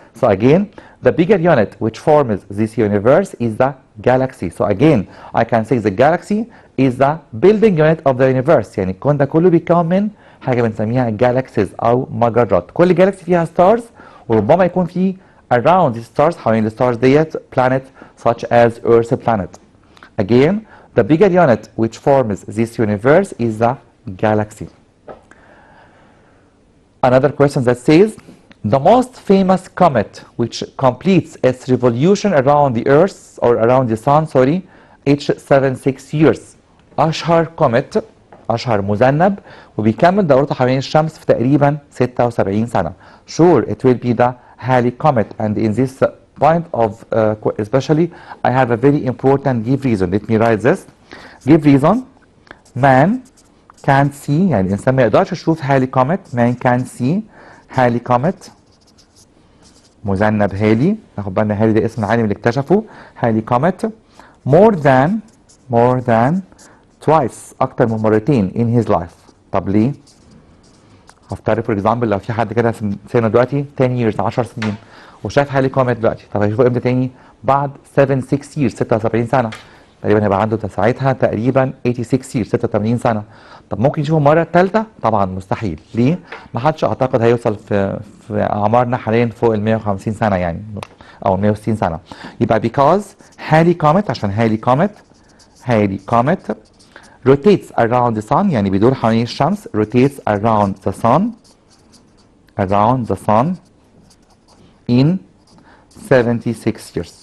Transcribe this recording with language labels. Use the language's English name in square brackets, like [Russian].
[English] So again, the bigger unit which forms this universe is the galaxy. So again, I can say the galaxy is the building unit of the universe. [Arabic] يعني الكون ده كله بيتكون من حاجه بنسميها جالاكسيز او مجرات. كل جالاكسي فيها ستارز، وربما يكون في [English] around the stars، [Arabic] حوالين الستارز ديت [English] planet such as Earth planet. Again, the bigger unit which forms this universe is the galaxy. Another question that says the most famous comet which completes its revolution around the Earth or around the Sun, sorry, each 76 years. [Arabic] أشهر كوميت، أشهر مذنب، وبيكمل دورته حوالين الشمس في تقريبا 76 سنة. [English] Sure, it will be the Halley comet, and in this point of especially, I have a very important give reason. Let me write this. Give reason: man can't see، [Arabic] يعني الإنسان ما يقدرش يشوف هالي كوميت. [English] man can't see [Arabic] هالي كوميت، مذنب هالي. ناخد بالنا هالي ده اسم العالم اللي اكتشفه. [English] Halley comet more than twice، [Arabic] أكتر من مرتين [English] in his life. [Arabic] طب ليه؟ هفترض فور اكزامبل لو في حد كده في سنه دلوقتي 10 years 10 سنين وشاف هالي كوميت دلوقتي، طب هيشوفه امتى تاني؟ بعد 6 years 76 سنه. تقريبا هيبقى عنده ساعتها تقريبا 86 years 86 سنه. طب ممكن يشوفه المره الثالثه؟ طبعا مستحيل. ليه؟ ما حدش اعتقد هيوصل في اعمارنا حاليا فوق ال 150 سنه يعني، او 160 سنه. يبقى because هالي كوميت، عشان هالي كوميت [English] rotates around the sun، [Arabic] يعني بيدور حوالين الشمس. [English] rotates around the sun in 76 years.